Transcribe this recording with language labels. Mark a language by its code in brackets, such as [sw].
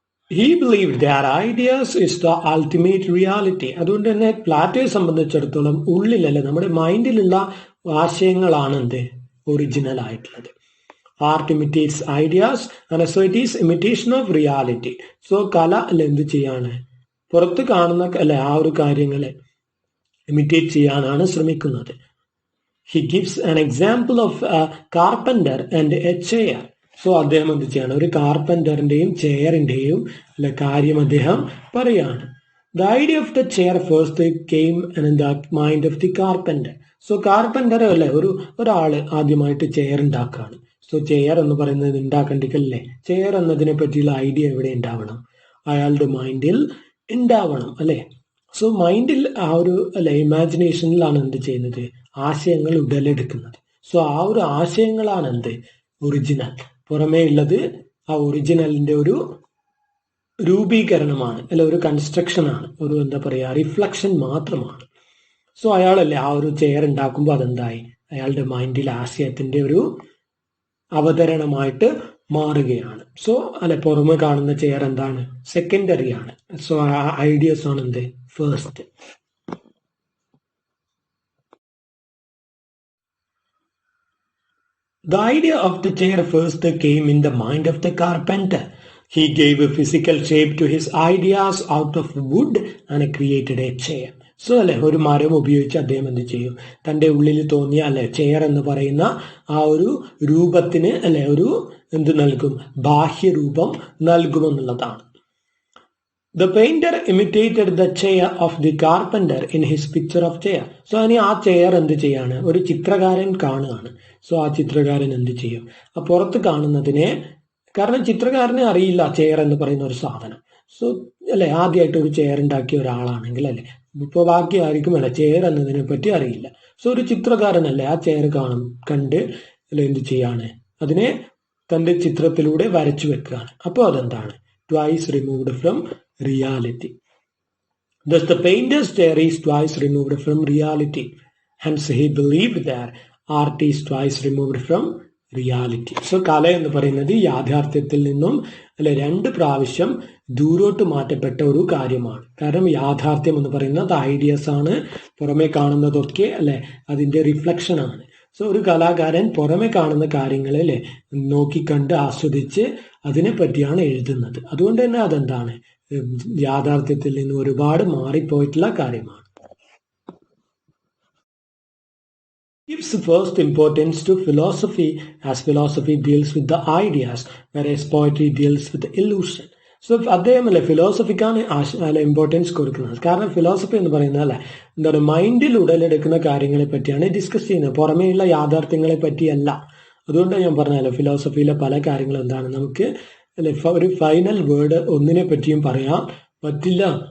[en] He believed that ideas is the ultimate reality. [ml] അതുകൊണ്ട് തന്നെ പ്ലാറ്റോയെ സംബന്ധിച്ചിടത്തോളം ഉള്ളിലല്ലേ നമ്മുടെ മൈൻഡിലുള്ള ആശയങ്ങളാണ് എന്ത് ഒറിജിനൽ ആയിട്ടുള്ളത്. [en] Art imitates ideas and so it is imitation of reality. [ml] So കല അല്ലെ എന്ത് ചെയ്യാണ്, പുറത്ത് കാണുന്ന അല്ലെ ആ ഒരു കാര്യങ്ങളെ ഇമിറ്റേറ്റ് ചെയ്യാനാണ് ശ്രമിക്കുന്നത്. [en] He gives an example of a carpenter and a chair. [ml] So അദ്ദേഹം എന്ത് ചെയ്യാണ്, ഒരു കാർപ്പന്ററിന്റെയും ചെയറിന്റെയും അല്ലെ കാര്യം അദ്ദേഹം പറയാണ്. [en] The idea of the chair first came in the mind of the carpenter. [ml] So carpenter അല്ലെ ഒരാള് ആദ്യമായിട്ട് ചെയർ ഉണ്ടാക്കുകയാണ്. സോ ചെയർ എന്ന് പറയുന്നത് ഉണ്ടാക്കണ്ടിക്കല്ലേ, ചെയർ എന്നതിനെ പറ്റിയുള്ള ഐഡിയ എവിടെ ഉണ്ടാവണം, അയാളുടെ മൈൻഡിൽ ഉണ്ടാവണം അല്ലെ. സോ മൈൻഡിൽ ആ ഒരു അല്ലെ ഇമാജിനേഷനിലാണ് എന്ത് ചെയ്യുന്നത്, ആശയങ്ങൾ ഉടലെടുക്കുന്നത്. സോ ആ ഒരു ആശയങ്ങളാണ് എന്ത് ഒറിജിനൽ. പുറമേ ഉള്ളത് ആ ഒറിജിനലിന്റെ ഒരു രൂപീകരണമാണ് അല്ലെ, ഒരു കൺസ്ട്രക്ഷൻ ആണ്, ഒരു എന്താ പറയാ റിഫ്ലക്ഷൻ മാത്രമാണ്. സോ അയാളല്ലേ ആ ഒരു ചെയർ ഉണ്ടാക്കുമ്പോൾ അതെന്തായി, അയാളുടെ മൈൻഡിൽ ആശയത്തിന്റെ ഒരു അവതരണമായിട്ട് മാറുകയാണ്. സോ അല്ലെ പുറമെ കാണുന്ന ചെയർ എന്താണ്, സെക്കൻഡറി ആണ്. സോ ആ ഐഡിയസ് ആണ് എന്ത് first. [en] The idea of the chair first came in the mind of the carpenter. He gave a physical shape to his ideas out of wood and created a chair. [ml] So അല്ലെ ഒരു മരം ഉപയോഗിച്ച് അദ്ദേഹം എന്ത് ചെയ്യും, തന്റെ ഉള്ളിൽ തോന്നിയ അല്ലെ ചെയർ എന്ന് പറയുന്ന ആ ഒരു രൂപത്തിന് അല്ലെ ഒരു എന്ത് നൽകും, ബാഹ്യരൂപം നൽകുമെന്നുള്ളതാണ്. [en] The painter imitated the chair of the carpenter in his picture of chair. [ml] So ഇനി ആ ചെയർ എന്ത് ചെയ്യാണ്, ഒരു ചിത്രകാരൻ കാണുകയാണ്. സോ ആ ചിത്രകാരൻ എന്ത് ചെയ്യും, ആ പുറത്ത് കാണുന്നതിനെ, കാരണം ചിത്രകാരനെ അറിയില്ല ചെയർ എന്ന് പറയുന്ന ഒരു സാധനം. സോ അല്ലെ ആദ്യമായിട്ട് ഒരു ചെയർ ഉണ്ടാക്കിയ ഒരാളാണെങ്കിൽ അല്ലെ, ഇപ്പൊ ബാക്കി ആയിരിക്കും അല്ലെ ചെയർ എന്നതിനെ പറ്റി അറിയില്ല. സോ ഒരു ചിത്രകാരനല്ലേ ആ ചെയർ കണ്ട് അല്ലെ എന്ത് ചെയ്യാണ്, അതിനെ തന്റെ ചിത്രത്തിലൂടെ വരച്ചു വെക്കുകയാണ്. അപ്പോൾ അതെന്താണ്, [en] twice removed from reality. Thus the painter's chair is twice removed from reality. Hence he believed that art is twice removed from reality. [ml] So കല എന്ന് പറയുന്നത് യാഥാർത്ഥ്യത്തിൽ നിന്നും അല്ലെ 2 പ്രാവശ്യം ദൂരോട്ട് മാറ്റപ്പെട്ട ഒരു കാര്യമാണ്. കാരണം യാഥാർത്ഥ്യം എന്ന് പറയുന്നത് ഐഡിയസ് ആണ്, പുറമെ കാണുന്നതൊക്കെ അല്ലെ അതിന്റെ റിഫ്ലക്ഷൻ ആണ്. സോ ഒരു കലാകാരൻ പുറമെ കാണുന്ന കാര്യങ്ങളെ അല്ലെ നോക്കിക്കണ്ട് ആസ്വദിച്ച് അതിനെ പറ്റിയാണ് എഴുതുന്നത്. അതുകൊണ്ട് തന്നെ അതെന്താണ്, യാഥാർത്ഥ്യത്തിൽ നിന്ന് ഒരുപാട് മാറിപ്പോയിട്ടുള്ള കാര്യമാണ്. [en] Gives first importance to philosophy as philosophy deals with the ideas, whereas poetry deals with the illusion. [ml] So അദ്ദേഹം അല്ലെ ഫിലോസഫിക്കാണ് ഇമ്പോർട്ടൻസ് കൊടുക്കുന്നത്. കാരണം ഫിലോസഫി എന്ന് പറയുന്നത് അല്ലെ എന്താണ് മൈൻഡിൽ ഉടലെടുക്കുന്ന കാര്യങ്ങളെ പറ്റിയാണ് ഡിസ്കസ് ചെയ്യുന്നത്, പുറമേയുള്ള യാഥാർത്ഥ്യങ്ങളെ പറ്റിയല്ല. അതുകൊണ്ട് ഞാൻ പറഞ്ഞല്ലോ ഫിലോസഫിയിലെ പല കാര്യങ്ങളും എന്താണ് നമുക്ക് അല്ലെ ഒരു ഫൈനൽ വേർഡ് ഒന്നിനെ പറ്റിയും പറയാൻ പറ്റില്ല.